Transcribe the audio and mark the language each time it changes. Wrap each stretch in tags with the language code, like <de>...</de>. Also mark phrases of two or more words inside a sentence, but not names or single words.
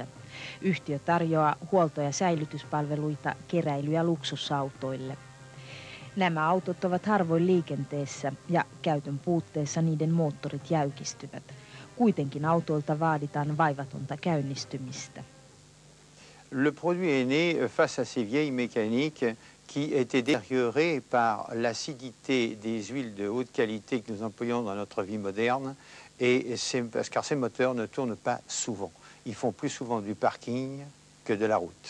<fi>Yhtiö tarjoaa huolto- ja säilytyspalveluita keräily- ja luksusautoille. Nämä autot ovat harvoin liikenteessä ja käytön puutteessa niiden moottorit jäykistyvät. Kuitenkin autoilta vaaditaan vaivatonta käynnistymistä.</fi> <fr>Le produit est né face à ces vieilles mécaniques qui étaient détériorées par l'acidité des huiles de haute qualité que nous employons dans notre vie moderne, car ces moteurs ne tournent pas souvent. Ils font plus souvent du parking que de la route.</fr>